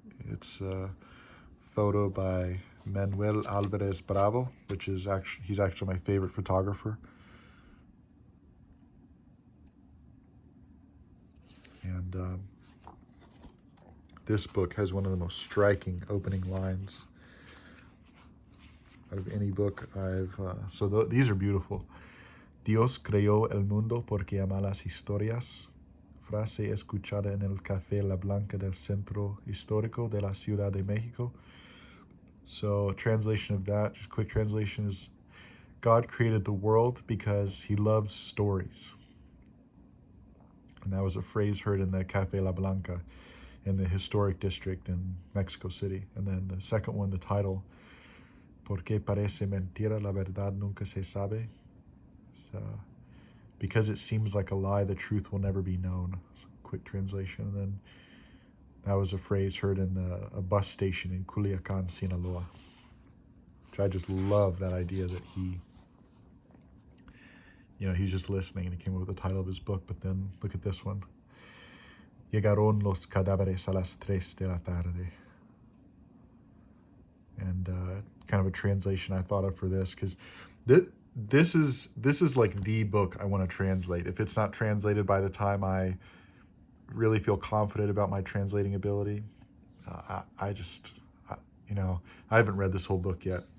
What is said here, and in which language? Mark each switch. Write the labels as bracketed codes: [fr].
[en] It's a photo by Manuel Alvarez Bravo, which is he's actually my favorite photographer. And this book has one of the most striking opening lines out of any book these are beautiful. [es] Dios creó el mundo porque ama las historias. Frase escuchada en el Café La Blanca del Centro Histórico de la Ciudad de México. [en] So translation of that, just quick translation, is God created the world because he loves stories. And that was a phrase heard in the Café La Blanca in the historic district in Mexico City. And then the second one, the title, [es] ¿Por qué parece mentira? La verdad nunca se sabe. [en] Because it seems like a lie, the truth will never be known. Quick translation. And then that was a phrase heard in a bus station in Culiacan, Sinaloa. Which I just love that idea that he's just listening and he came up with the title of his book. But then look at this one. [es] Llegaron los cadáveres a las 3 de la tarde. [en] And kind of a translation I thought of for this, because this is like the book I want to translate. If it's not translated by the time I really feel confident about my translating ability, I haven't read this whole book yet.